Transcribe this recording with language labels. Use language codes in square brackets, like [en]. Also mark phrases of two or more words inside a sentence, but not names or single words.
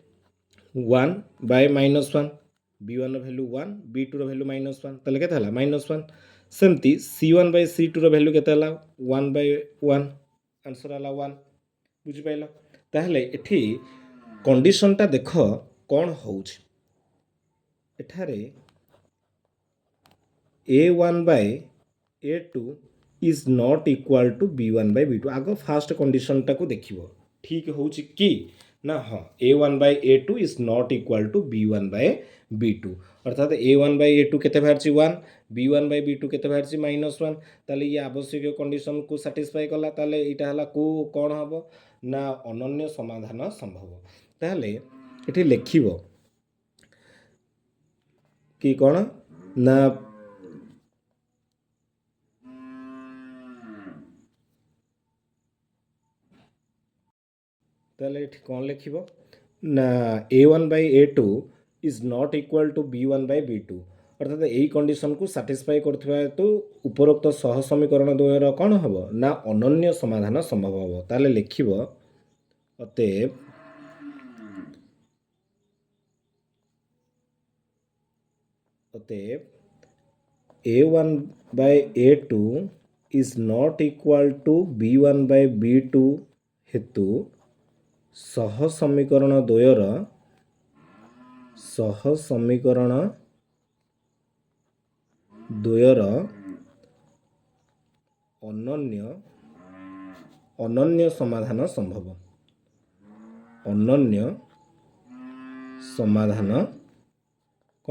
[or] 1/-1 B1 ର ଭ୍ୟାଲୁ 1 B2 ର ଭ୍ୟାଲୁ -1 ତାହେଲେ କେତେ ହେଲା -1 ସେମିତି C1/C2 ର ଭ୍ୟାଲୁ କେତେ ହେଲା 1/1 ଆନ୍ସର ହେଲା 1 ବୁଝିପାରିଲ ତାହେଲେ ଏଠି କଣ୍ଡିସନଟା ଦେଖ କ'ଣ ହେଉଛି ଏଠାରେ [en] A1/A2 is not equal to B1/B2 [or] ଆଗ ଫାଷ୍ଟ କଣ୍ଡିସନଟାକୁ ଦେଖିବ ଠିକ୍ ହେଉଛି କି ନା ହଁ [en] A1/A2 is not equal to B1/B2 [or] ଅର୍ଥାତ୍ A1/A2 କେତେ ବାହାରିଛି 1 B1/B2 କେତେ ବାହାରିଛି -1 ତାହେଲେ ଇଏ ଆବଶ୍ୟକୀୟ କଣ୍ଡିସନକୁ ସାଟିସ୍ଫାଇ କଲା ତାହେଲେ ଏଇଟା ହେଲା କେଉଁ କ'ଣ ହେବ ନା ଅନନ୍ୟ ସମାଧାନ ସମ୍ଭବ ତାହେଲେ ଏଠି ଲେଖିବ କି କ'ଣ ନା ତାହେଲେ ଏଠି କ'ଣ ଲେଖିବ ନା [en] A1/A2 is not equal to B1/B2 [or] ଅର୍ଥାତ୍ ଏଇ କଣ୍ଡିସନକୁ ସାଟିସ୍ଫାଇ କରୁଥିବା ହେତୁ ଉପରୋକ୍ତ ସହ ସମୀକରଣ ଦ୍ୱୟର କ'ଣ ହେବ ନା ଅନନ୍ୟ ସମାଧାନ ସମ୍ଭବ ହେବ ତାହେଲେ ଲେଖିବ ଅତଏବ [en] A1/A2 is not equal to B1/B2 [or] ହେତୁ ସହ ସମୀକରଣ ଦ୍ୱୟର ଅନନ୍ୟ ସମାଧାନ ସମ୍ଭବ ଅନନ୍ୟ ସମାଧାନ କ'ଣ